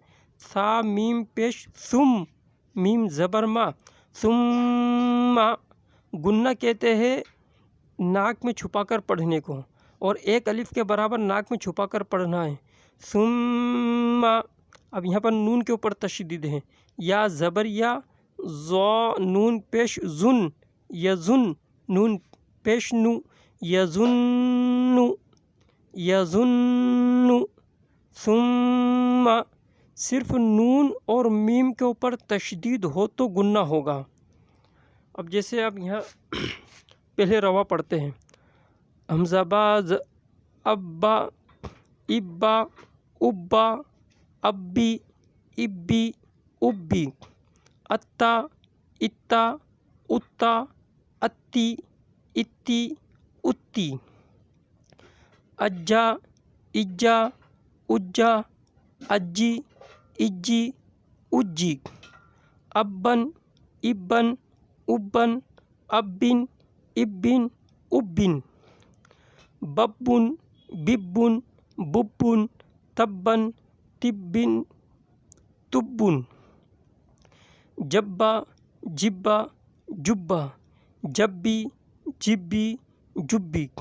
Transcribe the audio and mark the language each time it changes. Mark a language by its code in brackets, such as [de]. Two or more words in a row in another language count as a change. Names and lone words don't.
[ur] سا میم پیش ثم، میم زبر ما ثم۔ غنہ کہتے ہیں ناک میں چھپا کر پڑھنے کو، اور 1 الف کے برابر ناک میں چھپا کر پڑھنا ہے، ثم۔ اب یہاں پر نون کے اوپر تشدید ہے، یا زبر یا، زو نون پیش زن، یزن نون پیش نو، یزن یظن، ثم۔ صرف نون اور میم کے اوپر تشدید ہو تو غنہ ہوگا۔ اب جیسے اب یہاں پہلے روا پڑھتے ہیں، حمزہ با [ar] ابا ابا ابا ابی ابی ابی، اتا اتا اتا اتی اتی [ur] اتی، [ar] اجا اجا اجا اجی اجی اجی، ابن ابن ابن ابن ابن ابن، ببن ببن ببن تبن تبن تبن، جبا جبا جبا جبی جبی جبی،